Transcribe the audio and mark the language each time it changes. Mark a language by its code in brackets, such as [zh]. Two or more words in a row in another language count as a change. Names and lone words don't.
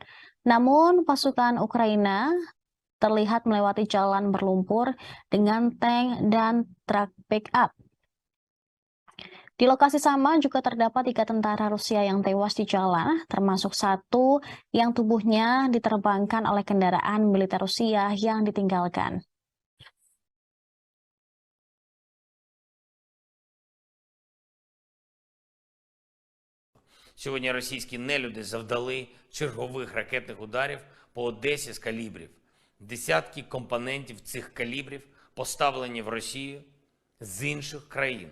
[id] Namun pasukan Ukraina terlihat melewati jalan berlumpur dengan tank dan truk backup. Di lokasi sama juga terdapat 3 tentara Rusia yang tewas di jalan, termasuk satu yang tubuhnya diterbangkan oleh kendaraan militer Rusia yang ditinggalkan. [uk] Сьогодні російські нелюди завдали чергових ракетних ударів по Одесі з калібрів. Десятки компонентів цих калібрів поставлені в Росію з інших країн.